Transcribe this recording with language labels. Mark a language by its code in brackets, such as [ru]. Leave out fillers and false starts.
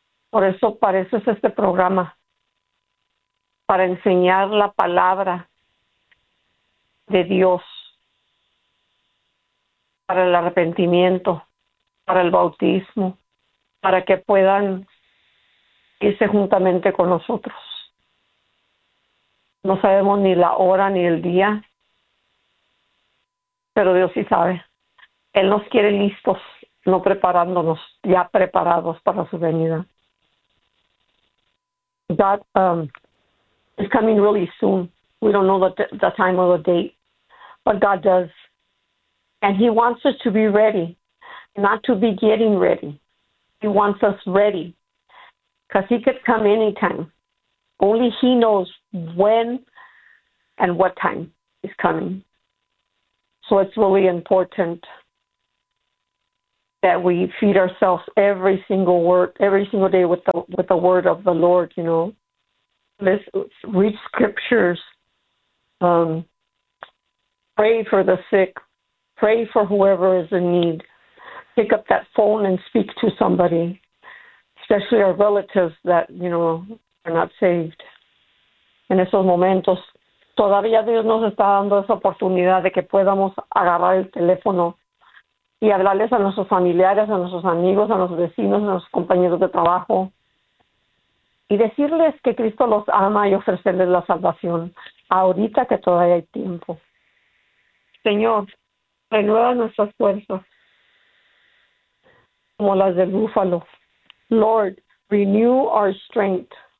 [es] Por eso pareces este programa, para enseñar la palabra de Dios, para el arrepentimiento, para el bautismo, para que puedan irse juntamente con nosotros. No sabemos ni la hora ni el día, pero Dios sí sabe. Él nos quiere listos, no preparándonos, ya preparados para su venida. [en] That is coming really soon. We don't know the time or the date, but God does. And he wants us to be ready, not to be getting ready. He wants us ready, because he could come anytime. Only he knows when and what time is coming. So it's really important that we feed ourselves every single word, every single day with the word of the Lord, you know. Let's read scriptures, pray for the sick, pray for whoever is in need. Pick up that phone and speak to somebody, especially our relatives that, you know, are not saved. [es] En esos momentos, todavía Dios nos está dando esa oportunidad de que podamos agarrar el teléfono y hablarles a nuestros familiares, a nuestros amigos, a nuestros vecinos, a nuestros compañeros de trabajo. Y decirles que Cristo los ama y ofrecerles la salvación. Ahorita que todavía hay tiempo. Señor, renueva nuestras fuerzas. Como las del búfalo. [en] Lord, renew our strength.